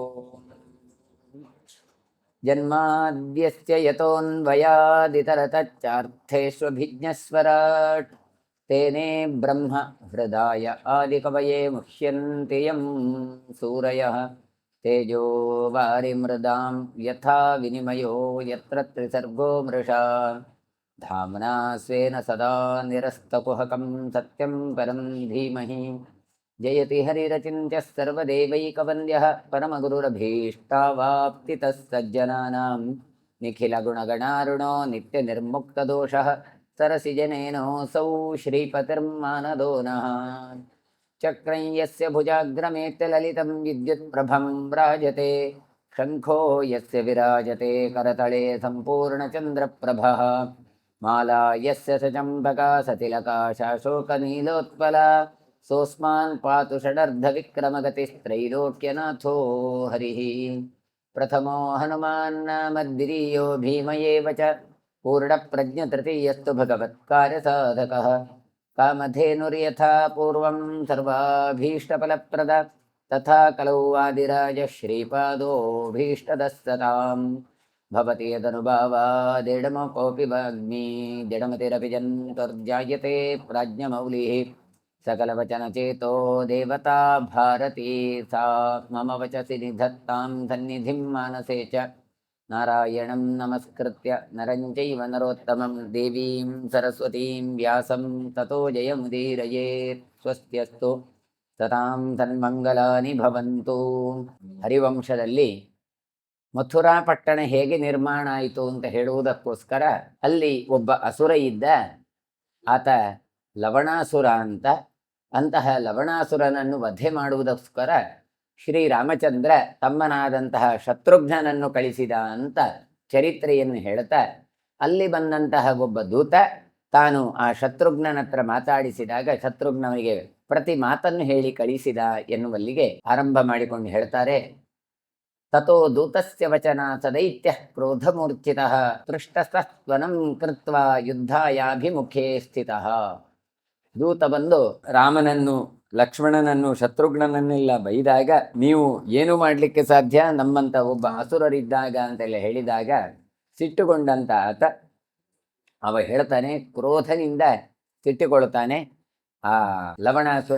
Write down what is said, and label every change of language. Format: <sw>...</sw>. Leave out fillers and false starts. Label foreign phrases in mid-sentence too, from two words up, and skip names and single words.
<sa>ಜನ್ಮಾದ್ಯಸ್ಯ ಯತೋನ್ವಯಾದಿತರತಶ್ಚಾರ್ಥೇಷ್ವಭಿಜ್ಞಸ್ವರಾಟ್ ತೇನೇ ಬ್ರಹ್ಮ ಹೃದಯ ಆದಿಕವಯೇ ಮುಹ್ಯಂತಿ ಯಂ ಸೂರಯಃ ತೇಜೋ ವಾರಿಮೃದಾಂ ಯಥಾ ವಿನಿಮಯೋ ಯತ್ರ ತ್ರಿಸರ್ಗೋ ಮೃಷಾ ಧಾಮ್ನಾ ಸ್ವೇನ ಸದಾ ನಿರಸ್ತಕುಹಕಂ ಸತ್ಯಂ ಪರಂ ಧೀಮಹಿ ಜಯತಿ ಹರಿರಚಿಂತ್ಯ ಸರ್ವದೇವೈಕವಂದ್ಯಃ ಪರಮಗುರುರಭೀಷ್ಟಾವಾಪ್ತಿತಃ ಸಜ್ಜನಾನಾಂ ನಿಖಿಲಗುಣಗಣಾರುಣೋ ನಿತ್ಯನಿರ್ಮುಕ್ತದೋಷಃ ಸರಸಿಜನೇನೋऽಸೌ ಶ್ರೀಪತಿರ್ಮಾನದೋ ನಃ ಚಕ್ರಂ ಯಸ್ಯ ಭುಜಾಗ್ರಮೇತ್ಯ ಲಲಿತಂ ವಿದ್ಯುತ್ಪ್ರಭಂ ರಾಜತೆ ಶಂಖೋ ಯಸ್ಯ ವಿರಾಜತೆ ಕರತಳೆ ಸಂಪೂರ್ಣಚಂದ್ರಪ್ರಭಃ ಮಾಲಾ ಯಸ್ಯ ಸಚಂಬಕಾ ಸತಿಲಕಾ ಶಾಶೋಕನೀಲೋತ್ಪಲಾ ಸೋಸ್ಮಾನ್ ಪಾತು ಷಡರ್ಧವಿಕ್ರಮಗತಿಸ್ತ್ರೈಲೋಕ್ಯನಾಥೋ ಹರಿಃ ಪ್ರಥಮೋ ಹನುಮಾನ್ ನಾಮದ್ವಿತೀಯೋ ಭೀಮ ಏವ ಚ ಪೂರ್ಣಪ್ರಜ್ಞತೃತೀಯಸ್ತು ಭಗವತ್ಕಾರ್ಯಸಾಧಕಃ ಕಾಮಧೇನುರ್ಯಥಾ ಪೂರ್ವಂ ಸರ್ವಾಭೀಷ್ಟಫಲಪ್ರದ ತಥಾ ಕಲೌ ವಾದಿರಾಜ ಶ್ರೀಪಾದೋಭೀಷ್ಟದಃ ಸತಾಂ ಭವತಿ ಯದನುಭಾವಾದಿಡಮ ಕೋಪಿ ವಾಗ್ಮಿ ಜಡಮತಿರಪಿ ಜಂತುರ್ಜಾಯತೆ ಪ್ರಾಜ್ಞಮೌಲಿಃ सकलवचनचेतो देवता भारती सा मम वचसि निधत्तां सन्निधिं मानसे च नारायणं नमस्कृत्य नरं चैव नरोत्तमं देवीं सरस्वतीं व्यासं ततो जयमुदीरयेत् स्वस्त्यस्तु सतां सन्मङ्गलानि भवन्तु.</sa> <kn>ಹರಿವಂಶದಲ್ಲಿ ಮಥುರಾ ಪಟ್ಟಣ ಹೇಗೆ ನಿರ್ಮಾಣ ಆಯಿತು ಅಂತ ಹೇಳುವುದಕ್ಕೋಸ್ಕರ ಅಲ್ಲಿ ಒಬ್ಬ ಅಸುರ ಇದ್ದ, ಆತ ಲವಣಾಸುರ ಅಂತ. ಅಂತಹ ಲವಣಾಸುರನನ್ನು ವಧೆ ಮಾಡುವುದಕ್ಕೋಸ್ಕರ ಶ್ರೀರಾಮಚಂದ್ರ ತಮ್ಮನಾದಂತಹ ಶತ್ರುಘ್ನನನ್ನು ಕಳಿಸಿದ ಅಂತ ಚರಿತ್ರೆಯನ್ನು ಹೇಳ್ತಾ, ಅಲ್ಲಿ ಬಂದಂತಹ ಒಬ್ಬ ದೂತ ತಾನು ಆ ಶತ್ರುಘ್ನನ ಹತ್ರ ಮಾತಾಡಿಸಿದಾಗ ಶತ್ರುಘ್ನವನಿಗೆ ಪ್ರತಿ ಮಾತನ್ನು ಹೇಳಿ ಕಳಿಸಿದ ಎನ್ನುವಲ್ಲಿಗೆ ಆರಂಭ ಮಾಡಿಕೊಂಡು ಹೇಳ್ತಾರೆ.</kn> <sa>ತಥೋ ದೂತಸ್ಯ ವಚನ ಸದೈತ್ಯ ಕ್ರೋಧಮೂರ್ಛಿತಃ ಪೃಷ್ಟಸತ್ವನಂ ಕೃತ್ವಾ ಯುದ್ಧಾಯಾಭಿಮುಖೇ ಸ್ಥಿತಃ.</sa> <kn>ದೂತ ಬಂದು ರಾಮನನ್ನು ಲಕ್ಷ್ಮಣನನ್ನು ಶತ್ರುಘ್ನನನ್ನೆಲ್ಲ ಬೈದಾಗ, ನೀವು ಏನು ಮಾಡಲಿಕ್ಕೆ ಸಾಧ್ಯ, ನಮ್ಮಂತ ಒಬ್ಬ ಅಸುರರಿದ್ದಾಗ ಅಂತೆಲ್ಲ ಹೇಳಿದಾಗ ಸಿಟ್ಟುಗೊಂಡಂತ ಆತ ಅವ ಹೇಳ್ತಾನೆ, ಕ್ರೋಧನಿಂದ ಸಿಟ್ಟುಕೊಳ್ತಾನೆ ಆ ಲವಣಾಸುರ.</kn>